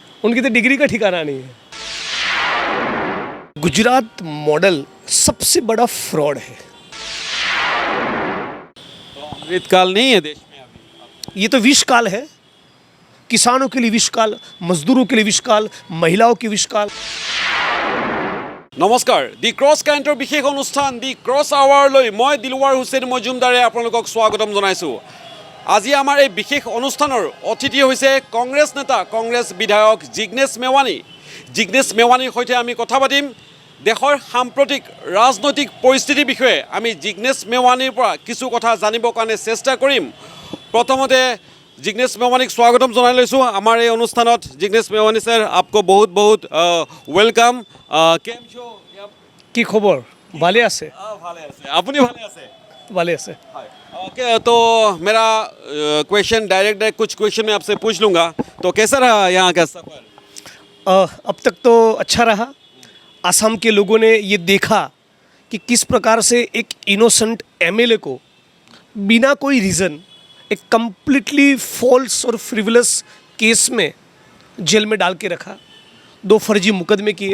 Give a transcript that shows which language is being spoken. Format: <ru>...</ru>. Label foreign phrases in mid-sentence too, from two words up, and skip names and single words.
<hi>उनकी तो डिग्री का ठिकाना नहीं है। गुजरात मॉडल सबसे बड़ा फ्रॉड है। तो अमृतकाल नहीं है देश में अभी। ये तो विषकाल है। किसानों के लिए विषकाल, मजदूरों के लिए विषकाल, महिलाओं के विषकाल।</hi> <as>নমস্কাৰ দি ক্ৰছ কাৰেণ্টৰ বিশেষ অনুষ্ঠান দি ক্ৰছ আৱাৰলৈ মই দিলৱাৰ হুছেইন মজুমদাৰে আপোনালোকক স্বাগতম জনাইছোঁ। আজি আমাৰ এই বিশেষ অনুষ্ঠানৰ অতিথি হৈছে কংগ্ৰেছ নেতা, কংগ্ৰেছ বিধায়ক জিগ্নেশ মেৱানী। জিগ্নেশ মেৱানীৰ সৈতে আমি কথা পাতিম দেশৰ সাম্প্ৰতিক ৰাজনৈতিক পৰিস্থিতিৰ বিষয়ে। আমি জিগ্নেশ মেৱানীৰ পৰা কিছু কথা জানিবৰ কাৰণে চেষ্টা কৰিম। প্ৰথমতে জিগ্নেশ মেৱানীক স্বাগতম জনাই লৈছোঁ আমাৰ এই অনুষ্ঠানত।</as> <hi>जिग्नेश मेवानी सर आपको बहुत बहुत वेलकाम।</hi> <gu>केम छो?</gu> <as>কি খবর? ভালে আছে? ভালে আছে। আপনি ভালে আছে? ভালে আছে।</as> <hi>ओके, तो मेरा</hi> <en>question direct</en> <hi>कुछ क्वेश्चन मैं आपसे पूछ लूँगा। तो कैसा रहा यहाँ का सफ़र? अब तक तो अच्छा रहा। असम के लोगों ने ये देखा कि किस प्रकार से एक इनोसेंट एमएलए को बिना कोई रीज़न एक</hi> <en>completely false</en> <hi>और</hi> <en>frivolous case</en> <hi>में जेल में डाल के रखा, 2 फर्जी मुकदमे किए।</hi>